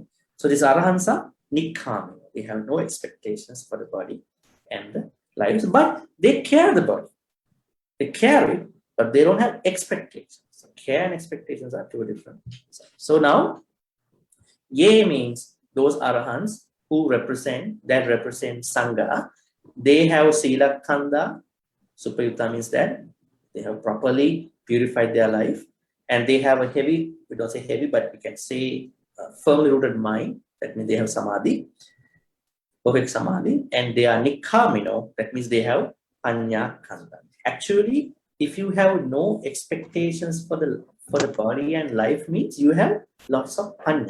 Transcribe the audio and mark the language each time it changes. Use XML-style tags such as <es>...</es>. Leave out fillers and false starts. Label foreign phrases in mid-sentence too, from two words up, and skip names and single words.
<en>So these arahants are nikkamino. They have no expectations for the body and the lives, but they care the body. They care it, but they don't have expectations. So care and expectations are two different. So now, ye means those arahants who represent Sangha. They have</en> <pi>sila kanda.</pi> <en>Supayutta means that they have properly purified their life, and they have a heavy, we don't say heavy, but we can say firmly rooted mind. That means they have samadhi, perfect samadhi, and they are nikkamino. That means they have</en> <pi>panya kanda.</pi> <en>Actually, if you have no expectations for the body and life, means you have lots of panya.</en>